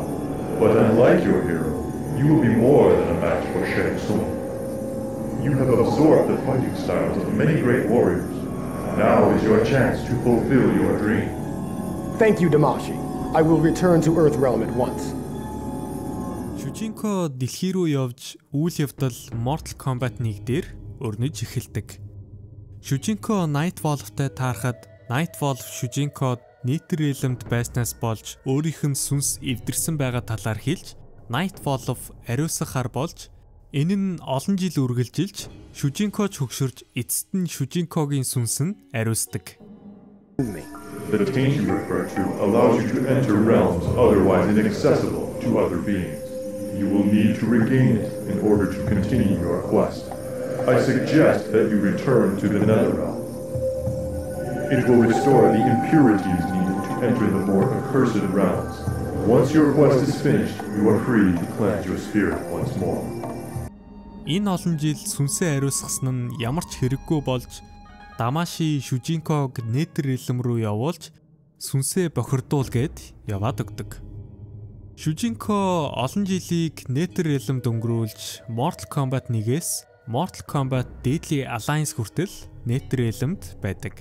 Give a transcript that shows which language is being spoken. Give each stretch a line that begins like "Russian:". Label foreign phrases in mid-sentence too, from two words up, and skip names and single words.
English: But unlike your hero, you will be more than a match for Shang Tsung. You have absorbed the fighting styles of many great warriors. Now is your chance to fulfill your dream. Thank you, Damashi. I will return to Earthrealm at once.
Mongolian: Шүжинко дэлхий рүү явж үйл явдал Mortal Kombat 1 дээр өрнөж эхэлдэг. Шүжинко Nightwolf-тай таарахад Nightwolf Шүжинкод Nether-Realm-д байснаас болж өөрийнх нь сүнс эвдэрсэн байгаа талаар хэлж Nightwolf ариусгахаар болж энэ нь олон жил үргэлжилж Шүжинкоч хөгшөрж эцэст нь Шүжинкогийн сүнс нь ариусдаг.
English: The taint you refer to allows you to enter realms otherwise inaccessible to other beings. You will need to regain it in order to continue your quest. I suggest that you return to the Netherrealm. It will restore the impurities needed to enter the more accursed realms. Once your quest is finished, you are free to cleanse your spirit once more.
Mongolian: Энэ олон жил сүнсээ ариусгасан нь ямар ч хэрэггүй болж Дамаши Шүжинког Nether-Realm руу явуулж сүнсээ бохирдуул гэд яваад өгдөг. Шүжинко олон жилийг Nether-Realm-д өнгөрүүлж Mortal Kombat 1-ээс Mortal Kombat Deadly Alliance хүртэл Nether-Realm-д байдаг.